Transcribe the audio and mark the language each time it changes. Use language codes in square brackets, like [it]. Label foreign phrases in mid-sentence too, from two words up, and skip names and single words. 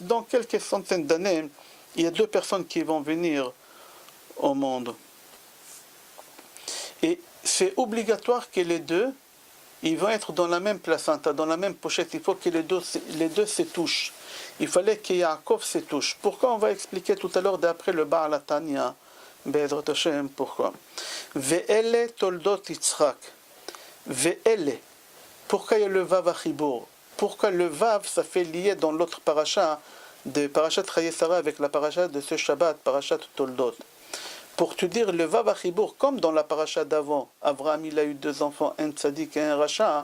[fr] Dans quelques centaines d'années, il y a 2 personnes qui vont venir au monde. Et c'est obligatoire que les deux, ils vont être dans la même placenta, dans la même pochette. Il faut que les deux se touchent. Il fallait que Yaakov se touche. Pourquoi? On va expliquer tout à l'heure d'après le Baal HaTanya. [he] בעזרת השם, [fr] pourquoi? [he] ואלה תולדות יצחק. ואלה. [fr] Pourquoi il y a le [he] וו החיבור? [fr] Pourquoi le Vav, ça fait lier dans l'autre paracha, de Parashat Chayei Sarah avec la paracha de ce Shabbat, Parashat Toldot? Pour te dire, le [he] וו החיבור, [fr] comme dans la paracha d'avant, Abraham il a eu 2 enfants, un tzaddik et un rachat.